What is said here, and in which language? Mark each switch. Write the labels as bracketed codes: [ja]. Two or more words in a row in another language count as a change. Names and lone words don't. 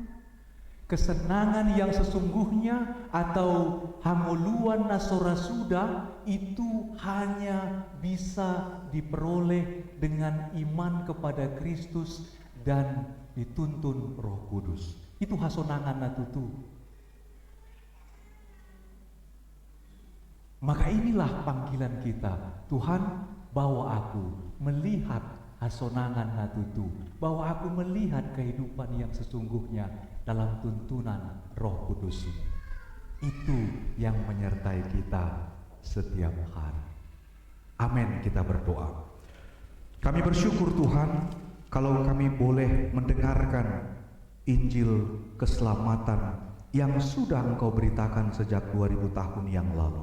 [id] Kesenangan yang sesungguhnya atau [bbc] hamuluan nasora suda [id] itu hanya bisa diperoleh dengan iman kepada Kristus dan dituntun Roh Kudus. [bbc] Itu hasonangan natutu. [id] Maka inilah panggilan kita. [bbc] Tuhan, bawa aku melihat hasonangan natutu, [id] bawa aku melihat kehidupan yang sesungguhnya dalam tuntunan Roh Kudus. Itu yang menyertai kita setiap hari. Amin, kita berdoa. Kami bersyukur Tuhan kalau kami boleh mendengarkan Injil keselamatan yang sudah Engkau beritakan sejak 2000 tahun yang lalu.